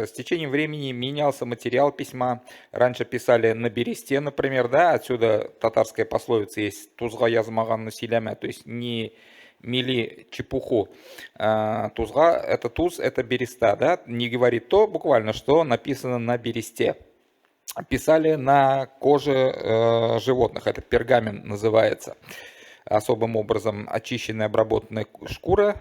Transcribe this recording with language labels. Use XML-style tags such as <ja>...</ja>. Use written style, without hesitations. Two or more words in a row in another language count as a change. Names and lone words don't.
<ru>с течением времени менялся материал письма. Раньше писали на бересте, например, да, отсюда татарская пословица есть</ru> <tt>«тузга язмаган насилямя»,</tt> <ru>то есть не мели чепуху. Тузга – это туз, это береста, да, не говорит то буквально, что написано на бересте. Писали на коже животных, это пергамент называется. Особым образом очищенная, обработанная шкура.</ru>